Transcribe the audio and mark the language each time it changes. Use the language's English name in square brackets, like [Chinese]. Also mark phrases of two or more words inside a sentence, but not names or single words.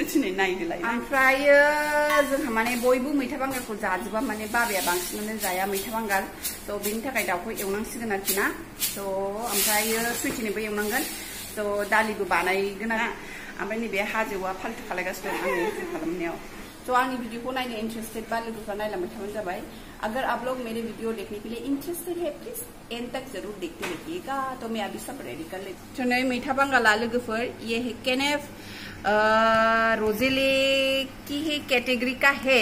[Bodo] दिनै नायनोलाय ओमफ्राय जोंहा माने बयबो मैथा बांगालखौ जाजोबा माने बाबाया बांसिनानो जाया मैथा बांगाल तो बेनि थाखाय दाउखौ एवनांसिगोन आरोखि ना तो ओमफ्राय सुइटिनोबो एवनांगोन तो दालिबो बानायगोन आरो ओमफ्राय नैबे हाजोआ फाल्तु खालायगासिनो दं आंनि खालामनायाव तो आंनि वीडियो नायनो इंटरेस्टेड बा लोगोफ्रा नायलांबाय थाबानो जाबाय [Hindi] अगर आप लोग मेरे वीडियो देखने के लिए इंटरेस्टेड है प्लीज एंड तक जरूर देखते रहिएगा तो मैं अभी सब रेडी कर लेती हूँ तो नहीं [Bodo] मैथा बांगाला लोगोफोर [Hindi] ये है केनेफ रोजेले की ही कैटेगरी का है